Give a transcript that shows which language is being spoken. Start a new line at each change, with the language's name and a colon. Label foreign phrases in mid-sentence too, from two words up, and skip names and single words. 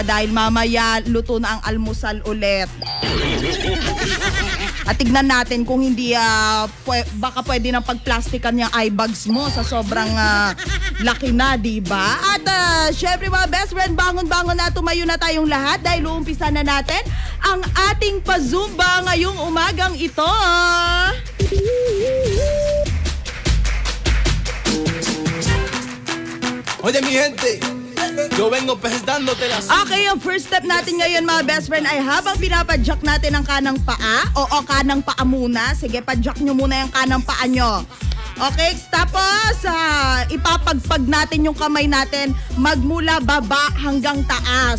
Filipino: Dahil mamaya luto na ang almusal ulit. At tignan natin kung hindi baka pwede nang pagplastikan yung
English: eye bags
Filipino: mo sa sobrang laki na, diba? At syempre mga
English: best friend,
Filipino: bangon-bangon na, tumayo na tayong lahat dahil uumpisa na natin ang ating pa-zumba ngayong umagang ito.
Spanish: Oye mi gente, yo vengo presentándote las...
Filipino: Okay, yung
English: first step
Filipino: natin ngayon mga
English: best friend
Filipino: ay habang pinapadyak natin ang kanang paa, kanang paa muna. Sige, padyak nyo muna yung kanang paa nyo. Okay, tapos ipapagpag natin yung kamay natin magmula baba hanggang taas.